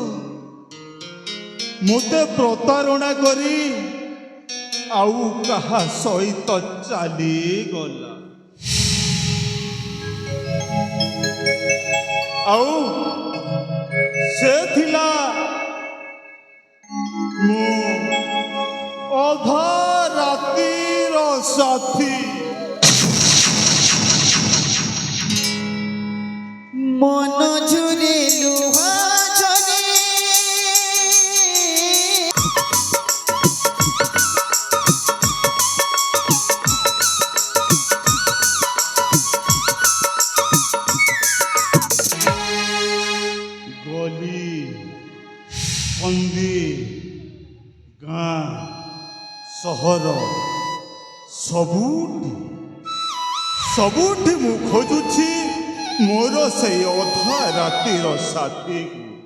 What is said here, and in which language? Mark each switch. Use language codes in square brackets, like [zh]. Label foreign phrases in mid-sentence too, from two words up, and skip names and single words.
[or] ମୋତେ ପ୍ରତାରଣା କରି ଆଉ କାହା ସହିତ ଚାଲିଗଲା। ଆଉ ସେ ଥିଲା ମୁଁ ଅଧା ରାତିର ସାଥୀ। ମନ ଝୁରେ ଲୁହ ଝରେ ଗଲି କନ୍ଦି ଗାଁ ସହର ସବୁଠି ସବୁଠି ମୁଁ ଖୋଜୁଛି ମୋର ସେଇ ଅଧା ରାତିର ସାଥୀକୁ।